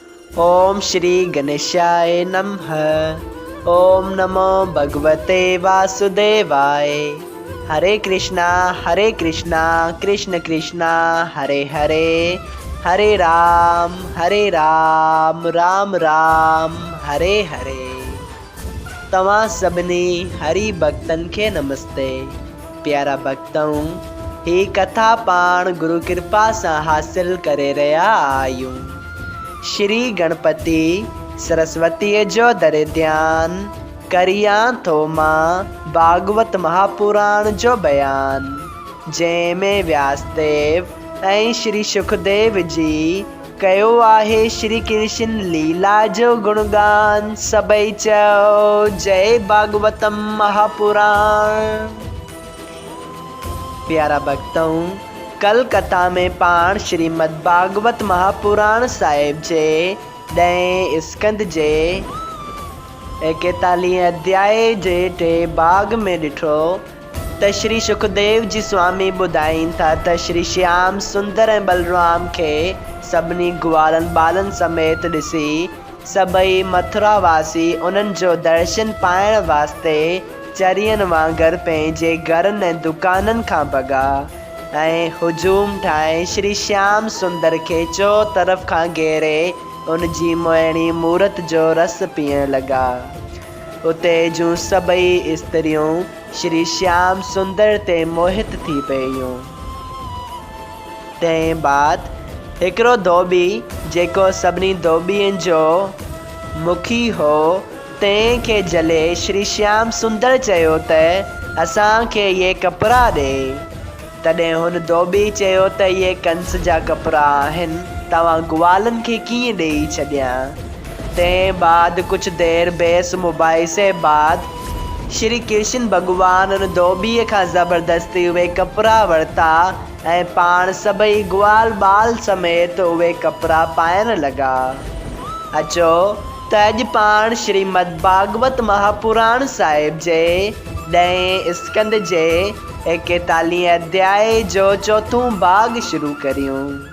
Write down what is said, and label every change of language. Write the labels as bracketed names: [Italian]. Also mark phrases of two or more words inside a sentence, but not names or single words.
[Sanskrit] ओम श्री गणेशाय नमः। ओम नमो भगवते वासुदेवाय। हरे कृष्णा कृष्ण कृष्णा हरे हरे, हरे राम राम राम हरे हरे। [Sindhi] तव्हां सभिनी हरि भक्तन के नमस्ते। प्यारा भक्तों, ही कथा पाण गुरु कृपा से हासिल करे रहा आयूं। श्री गणपति सरस्वती जो दर ध्यान करिया थो मां भागवत महापुराण जो बयान, जंहिंमें व्यासदेव ऐं श्री सुखदेव जी कयो आहे श्री कृष्ण लीला जो गुणगान। सभई चओ जय भागवतम महापुराण। प्यारा भक्तों, कल कथा में पाण श्रीमद् भागवत महापुराण साहिब जे 10 स्कंद जे 41 अध्याय जे 2 भाग में ॾिठो त श्री सुखदेव जी स्वामी ॿुधाइनि था त श्री श्याम सुंदर ऐं बलराम खे सभिनी ग्वालनि बालनि समेत ॾिसी सभई मथुरावासी उन्हनि जो दर्शन पाइण वास्ते चरियनि वांगुरु पंहिंजे घरनि ऐं दुकाननि खां भॻा ऐं हुजूम ठाहे श्री श्याम सुंदर खे चो तरफ़ खां घेरे उन जी मोहिणी मूरत जो रस पीअण लॻा। उते जूं सभई स्त्रियूं श्री श्याम सुंदर ते मोहित थी पयूं। तंहिं बाद हिकिड़ो धोबी जेको सभिनी धोबियुनि जो मुखी हो, तंहिंखे जले श्री श्याम सुंदर चयो त असांखे इहे कपिड़ा ॾे। तॾहिं हुन धोबी चयो त इहे कंस जा कपिड़ा आहिनि, तव्हां ग्वालनि खे कीअं ॾेई छॾियां। तंहिं बाद कुझु देरि बहस मुबाहिसे बाद श्री कृष्ण भॻवान उन धोबीअ खां ज़बरदस्ती उहे कपिड़ा वरिता ऐं पाण सभई ग्वाल बाल समेत उहे कपिड़ा पाइण लॻा। अचो त अॼु पाण श्रीमद् भागवत महापुराण साहिब जे 10 स्कंद जे 41 अध्याय जो 4 भाग शुरू करियूं।